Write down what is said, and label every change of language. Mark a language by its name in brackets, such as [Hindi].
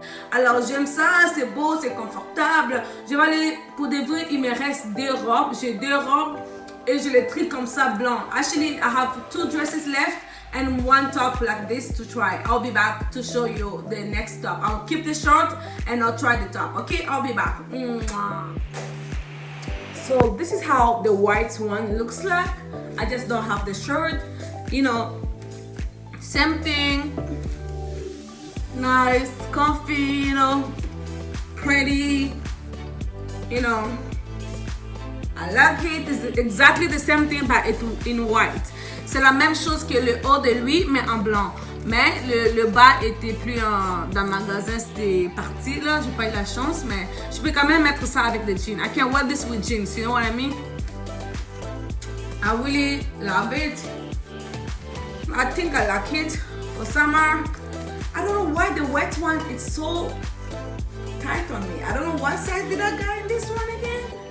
[French] Alors, j'aime ça, c'est beau, c'est confortable. Je vais aller, pour de vrai, il me reste 2 robes. J'ai 2 robes et je les trie comme ça, blanc. [English] Actually, I have 2 dresses left and 1 top like this to try. I'll be back to show you the next top. I'll keep the short and I'll try the top. Okay, I'll be back. So, this is how the white one looks like. I just don't have the shirt. You know, same thing, nice, comfy, you know, pretty, you know, I like it. It's exactly the same thing but in white. [French] C'est la même chose que le haut de lui mais en blanc. Mais le bas était plus dans le magasin, c'était parti là. J'ai pas eu la chance, mais je peux quand même mettre ça avec des jeans. [English] I can wear this with jeans, you know what I mean? I really love it. I think I like it for summer. I don't know why the wet one is so tight on me. I don't know what size did I get in this one again?